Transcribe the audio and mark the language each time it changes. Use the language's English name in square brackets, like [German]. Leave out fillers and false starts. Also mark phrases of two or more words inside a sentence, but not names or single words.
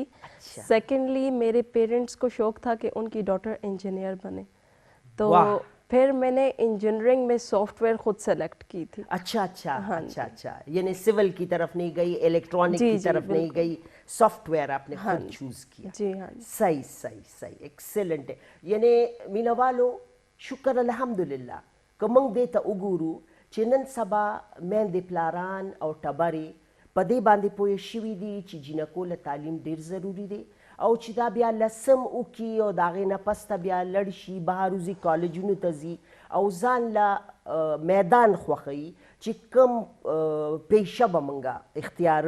[Urdu] سیکنڈلی میرے پیرنٹس کو شوق تھا کہ ان کی ڈاٹر انجینئر بنے, تو پھر میں نے انجینئرنگ میں سافٹ ویئر خود سلیکٹ کی تھی. اچھا اچھا اچھا اچھا, یعنی سول کی طرف نہیں گئی, الیکٹرانک کی طرف نہیں گئی, سافٹ ویئر آپ نے خود چوز کیا. جی ہاں. صحیح صحیح صحیح, ایکسلنٹ ہے. [Pashto] یعنی مینا والو شکر الحمدلله که موږ دې ته وګورو چې نن سبا میندې پلاران او ټبرې په دې باندې پوه شوي دي چې جینکو له تعلیم ډېر ضروري دی او چې دا بیا لسم وکړي او د هغې نه پس ته بیا لړ شي, بهر وځي, کالجونو ته ځي او ځان له میدان خوښوي چې کوم پیشه به موږ اختیارو.